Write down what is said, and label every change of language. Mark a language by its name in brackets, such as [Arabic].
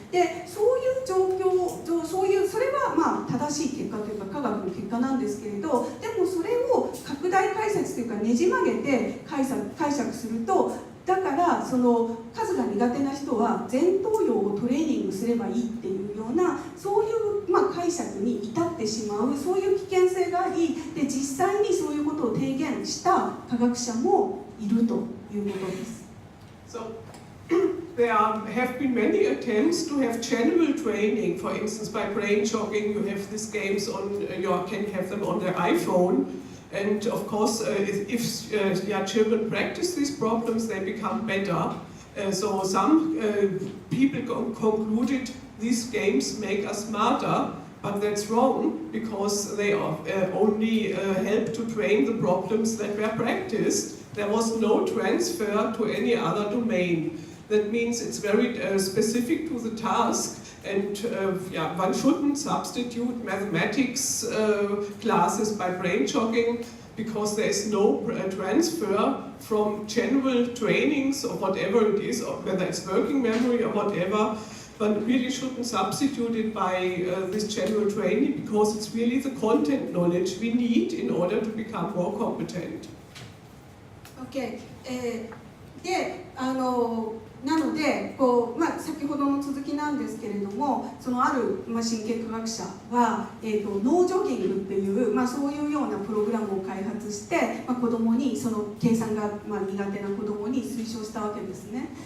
[Japanese] でそういう状況それは正しい結果というか科学の結果なんですけれど、でもそれを拡大解説というかねじ曲げて解釈すると、だからその数がが苦手な人は前頭葉をトレーニングすればいいっていうようなそういう、解釈に至ってしまうそういう危険性がありで実際にそういうことを提言した科学者もいるということです。 [English] So, there have been many attempts to have general training. For instance, by brain jogging, you have these games on can have them on their iPhone. And of course, if children practice these problems, they become better. So some people concluded these games make us smarter, but that's wrong because they only help to train the problems that were practiced. There was no transfer to any other domain. That means it's very specific to the task, and one shouldn't substitute mathematics classes by brain jogging because there is no transfer from general trainings or whatever it is, or whether it's working memory or whatever. But really shouldn't substitute it by this general training because it's really the content knowledge we need in order to become more competent. Okay. [Japanese] でなので先ほどの続きなんですけれどもそのある、神経科学者は、脳ジョギングっていう、そういうようなプログラムを開発して、子どもにその計算が、苦手な子どもに推奨したわけですね。